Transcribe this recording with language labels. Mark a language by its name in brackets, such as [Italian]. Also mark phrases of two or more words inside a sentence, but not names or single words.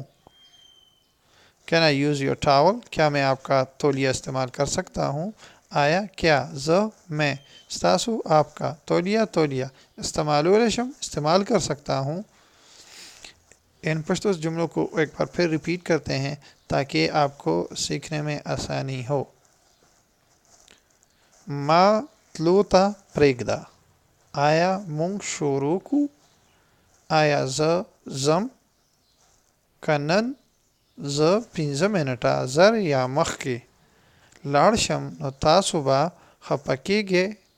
[English] Can I use your towel [Urdu] کیا میں آپ کا تولیہ استعمال کر سکتا ہوں. آیا کیا میں ستاسو آپ کا تولیہ استعمال کر سکتا ہوں. ان پشتو جملوں کو ایک بار پھر ریپیٹ کرتے ہیں تاکہ آپ کو سیکھنے میں آسانی ہو. [Pashto] ما تلو ته پرېږده. آیا مونږ شروع کو؟ آیا زه ځم که نن زه 15 منټه زر یا مخکې لاړ شم نو تاسو به خفه کیږئ.